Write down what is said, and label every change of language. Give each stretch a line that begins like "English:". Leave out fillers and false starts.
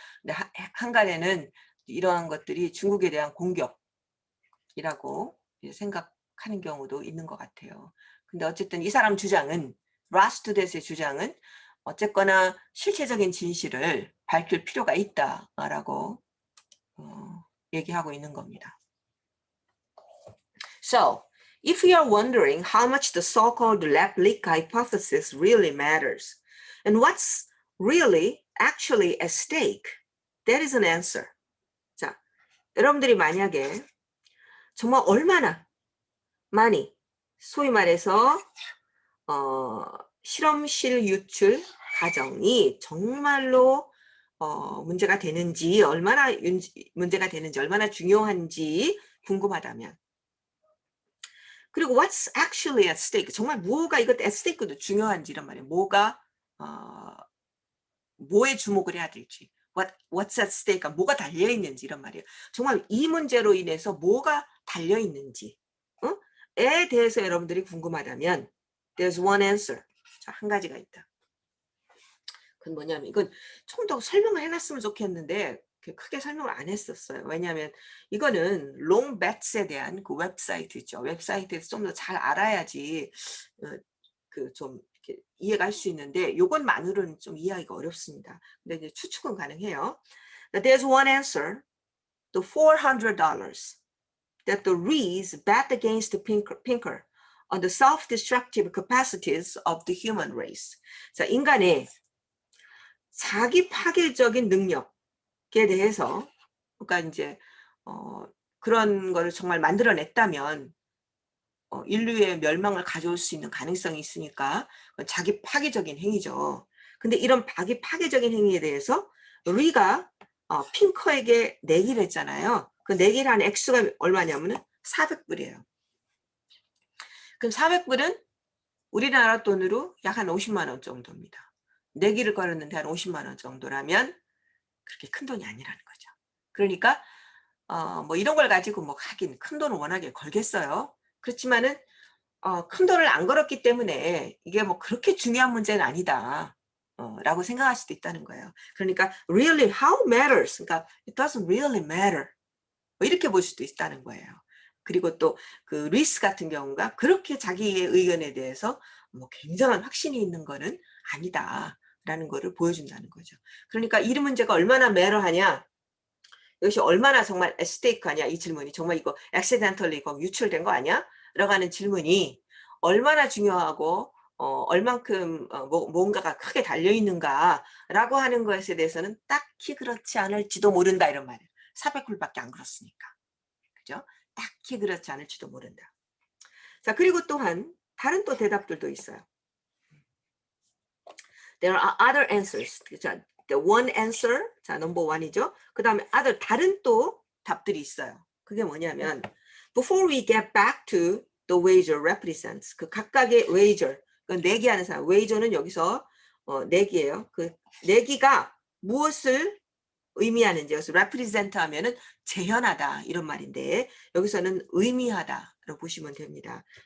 Korean: 근데 한간에는 이러한 것들이 중국에 대한 공격이라고 생각하는 경우도 있는 것 같아요. 근데 어쨌든 이 사람 주장은 라스투데스의 주장은 어쨌거나 실체적인 진실을 밝힐 필요가 있다라고 얘기하고 있는 겁니다.
English: So, if you are wondering how much the so-called lab leak hypothesis really matters, and what's really actually at stake, that is an answer.
Korean: 자, 여러분들이 만약에 정말 얼마나 많이 소위 말해서 실험실 유출 과정이 정말로 문제가 되는지 얼마나 문제가 되는지 얼마나 중요한지 궁금하다면 그리고
English: what's actually at stake
Korean: 정말 뭐가 이것 at stake도 중요한지 이런 말이에요. 뭐가 뭐에 주목을 해야 될지
English: what's at stake
Korean: 뭐가 달려 있는지 이런 말이에요. 정말 이 문제로 인해서 뭐가 달려 있는지 에 대해서 여러분들이 궁금하다면
English: there's one answer.
Korean: 자, 한 가지가 있다. 그건 뭐냐면 이건 좀 더 설명을 해놨으면 좋겠는데 크게 설명을 안 했었어요. 왜냐하면 이거는 롱배츠에 대한 그 웹사이트 있죠. 웹사이트에서 좀 더 잘 알아야지 그 좀 이렇게 이해가 할 수 있는데 요것만으로는 좀 이해하기가 어렵습니다. 근데 이제 추측은 가능해요.
English: There's one answer. The $400 that the Rees bet against Pinker on the self-destructive capacities of the human race.
Korean: 자, 인간의 자기 파괴적인 능력에 대해서 그러니까 이제 그런 거를 정말 만들어냈다면 인류의 멸망을 가져올 수 있는 가능성이 있으니까 자기 파괴적인 행위죠. 근데 이런 자기 파괴적인 행위에 대해서 리가 핑커에게 내기를 했잖아요. 그 내기를 한 액수가 얼마냐면은 400불이에요. 그럼 400불은 우리나라 돈으로 약 한 50만 원 정도입니다. 내기를 걸었는데 한 50만 원 정도라면 그렇게 큰 돈이 아니라는 거죠. 그러니까 뭐 이런 걸 가지고 뭐 하긴 큰 돈을 워낙에 걸겠어요. 그렇지만은 큰 돈을 안 걸었기 때문에 이게 뭐 그렇게 중요한 문제는 아니다. 라고 생각할 수도 있다는 거예요. 그러니까
English: really how matters. 그러니까 it doesn't really matter.
Korean: 뭐 이렇게 볼 수도 있다는 거예요. 그리고 또 그 리스 같은 경우가 그렇게 자기의 의견에 대해서 뭐 굉장한 확신이 있는 거는 아니다라는 거를 보여준다는 거죠. 그러니까 이 문제가 얼마나 매러하냐, 이것이 얼마나 정말 스테이크하냐 이 질문이 정말 이거 액시덴털리 이거 유출된 거 아니야? 라고 하는 질문이 얼마나 중요하고 얼만큼 뭔가가 크게 달려있는가라고 하는 것에 대해서는 딱히 그렇지 않을지도 모른다 이런 말이에요. 400불밖에 안 그렇으니까. 그죠? 딱히 그렇지 않을지도 모른다. 자, 그리고 또한 다른 또 대답들도 있어요.
English: There are other answers. 자, the one answer, 자, number one이죠.
Korean: 그 다음에 other, 다른 또 답들이 있어요. 그게 뭐냐면
English: before we get back to the wager represents,
Korean: 그 각각의 wager, 그 내기하는 사람, wager는 여기서 내기예요. 그 내기가 무엇을 의미하는지, 여기서 represent 하면은 재현하다 이런 말인데 여기서는 의미하다로 보시면 됩니다.